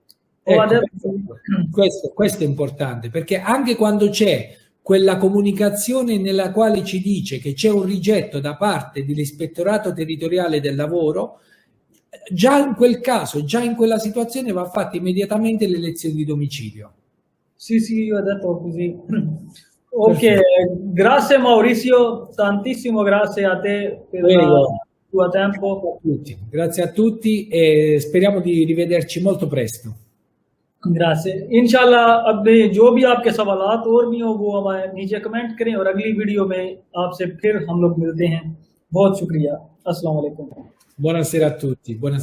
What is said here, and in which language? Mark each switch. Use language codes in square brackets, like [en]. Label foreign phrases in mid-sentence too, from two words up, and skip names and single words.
[it] Questo è importante, perché anche quando c'è quella comunicazione nella quale ci dice che c'è un rigetto da parte dell'ispettorato territoriale del lavoro, già in quel caso, già in quella situazione va fatta immediatamente l'elezione di domicilio. Sì, io ho detto così. Ok, grazie Maurizio, tantissimo grazie a te per il tuo tempo. Grazie a tutti e speriamo di rivederci molto presto. [hi] ग्रासे इंशाल्लाह। अब जो भी आपके सवालात और भी हो वो हमारे नीचे कमेंट करें और अगली वीडियो में आपसे फिर हम लोग मिलते हैं। बहुत शुक्रिया। [ar] السلام عليكم. [it] Buonasera a tutti.